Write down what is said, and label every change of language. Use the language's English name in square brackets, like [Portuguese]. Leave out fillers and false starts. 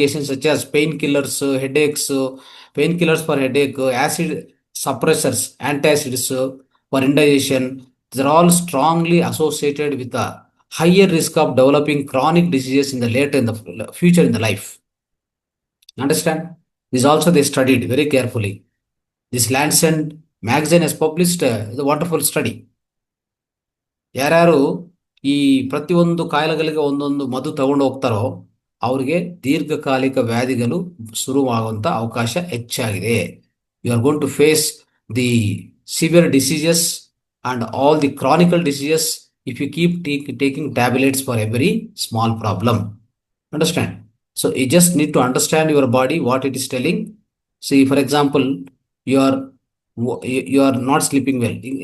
[English] such as painkillers, headaches, painkillers for headache, acid suppressors, antacids for indigestion, these are all strongly associated with a higher risk of developing chronic diseases in the future in the life. Understand? This also they studied very carefully. This Lancet magazine has published a wonderful study. [Kannada] ಯಾರ್ಯಾರು ಈ ಪ್ರತಿಯೊಂದು ಕಾಯಿಲೆಗಳಿಗೆ ಒಂದೊಂದು ಮದ್ದು ತಗೊಂಡು ಹೋಗ್ತಾರೋ ಅವ್ರಿಗೆ ದೀರ್ಘಕಾಲಿಕ ವ್ಯಾಧಿಗಳು ಶುರುವಾಗುವಂತ ಅವಕಾಶ ಹೆಚ್ಚಾಗಿದೆ. [English] You are going to face the severe diseases and all the chronic diseases if you keep taking tablets for every small problem. Understand? So you just need to understand your body, what it is telling. See, for example, you are you are not sleeping well.